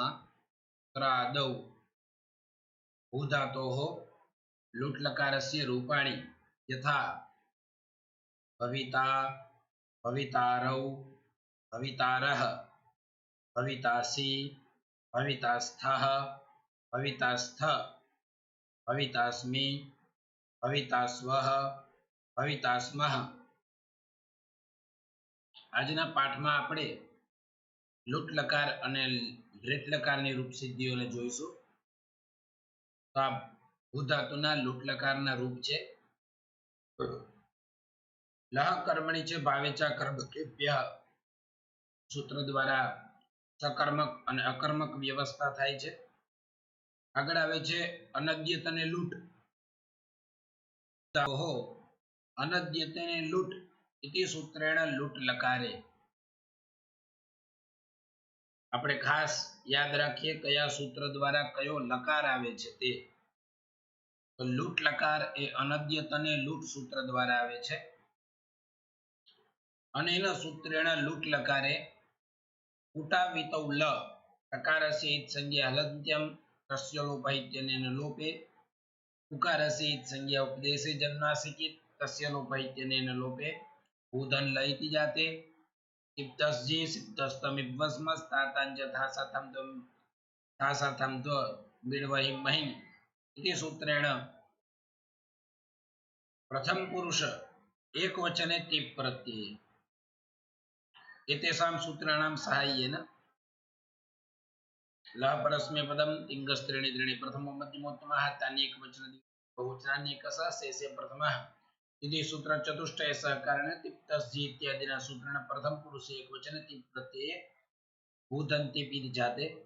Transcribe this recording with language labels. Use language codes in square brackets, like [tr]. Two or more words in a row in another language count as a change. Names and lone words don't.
[sa] तत्र आदौ भूधातोः लुट् लकारस्य रूपाणि यथा भविता, भवितारौ, भवितारः, भवितासि, भवितास्थः, भवितास्थ, भवितास्मि, भवितास्वः, भवितास्मः। [gu] આજના પાઠમાં આપણે લુટ લકાર અને લૃટ લકારની રૂપ સિદ્ધિઓને જોઈશું। તો આ ભૂધાતુના લુટ લકારના રૂપ છે લહ કર્મણી છે ભાવેચા કર્મકેભ્ય। સૂત્ર દ્વારા સકર્મક અને અકર્મક વ્યવસ્થા થાય છે। આગળ આવે છે અનદ્યતને લૂટ। ઓહો અનદ્યતને લૂટ [sa] इति सूत्रेण लुट लकारे। [gu] આપણે ખાસ યાદ રાખીએ કયા સૂત્ર દ્વારા કયો લકાર આવે છે તે। તો લૂટ લકાર એ અનદ્યતને લૂટ સૂત્ર દ્વારા આવે છે। [sa] અનેન સૂત્રેણ લૂટ લકારે ઉટાવિતૌ લ લકારસ્ય ઈત સંજ્ઞા હલન્ત્યમ તસ્ય લોપૈત્યનેન લોપે ઉકારસ્ય ઈત संज्ञा उपदेशे जन्मासिकित तस्य लोपैत्यनेन लोपे भूधन ल इति जाते इप्तस्जी सिप्तस्तमिप्वस्मस्तातांज थासाथम त्वं थासाथम त्व बिडवहिं महिं इति सूत्रेण प्रथम पुरुष एक वचने तिप् प्रत्यये एतेषां सूत्राणां साहाय्येन लः परस्मैपदं तिङ्गस्त्रीणि त्रीणि प्रथमो मध्यमोत्तमः तान्येकवचन बहुवचनान्येकसः शेषे प्रथमः इति सूत्र चतुष्टय सहकारेण तिप्तस्जी इत्यादिना सूत्रेण प्रथम पुरुषे एकवचने तिप् प्रत्यये भूधन्तिप् इति जाते।